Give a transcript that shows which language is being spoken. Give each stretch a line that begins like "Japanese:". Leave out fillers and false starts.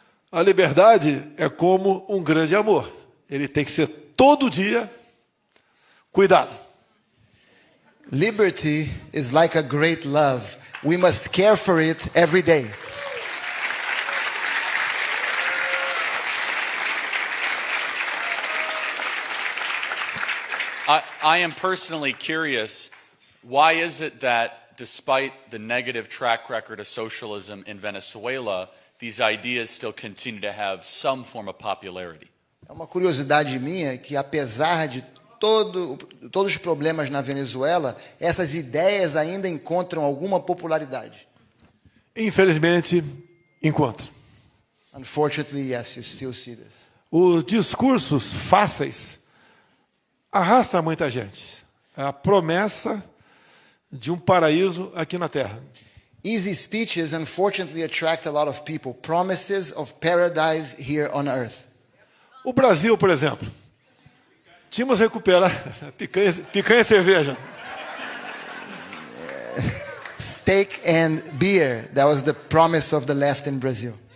Portuguese: A liberdade é como um grande amor. Ele tem que ser todo dia cuidado.
English: Liberty is like a great love. We must care for it every day. I am personally curious, why is it that despite the negative track record of socialism in Venezuela, these ideas still continue to have some form of popularity?
Portuguese: É uma curiosidade minha que, apesar de todos os problemas na Venezuela, essas ideias ainda encontram alguma popularidade. Infelizmente, encontro.
English: Unfortunately, yes, you still see this.
Portuguese: Os discursos fáceis arrastam muita gente. É a promessa de um paraíso aqui na Terra.
English: Easy speeches, unfortunately, attract a lot of people. Promises of paradise here on earth.
Portuguese: O Brasil, por exemplo, tínhamos recuperado picanha e cerveja.
English: Steak and beer, that was the promise of the left in Brazil.